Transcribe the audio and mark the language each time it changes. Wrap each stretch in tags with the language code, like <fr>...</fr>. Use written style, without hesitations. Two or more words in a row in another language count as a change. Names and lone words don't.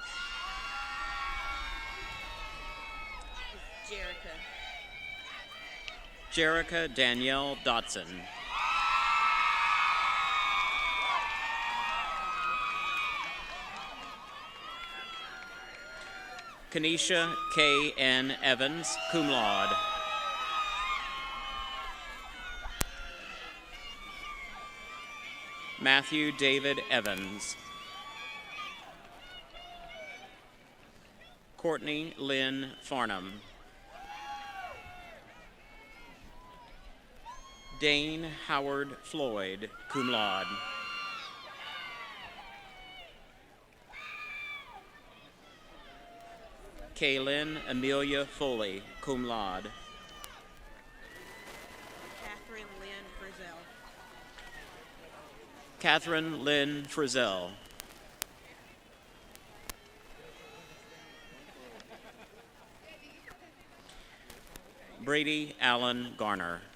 <en>Jerica Danielle Dotson. Kenesha K. N. Evans,</en> <la>cum laude.</la> <en>Matthew David Evans. Courtney Lynn Farnham. Dane Howard Floyd,</en> <la>cum laude.</la> <en>Kaylin Amelia Foley,</en> <la>cum laude.</la> <en>Catherine Lynn Frizzell. Catherine Lynn Frizzell. Brady Allen Garner.</en>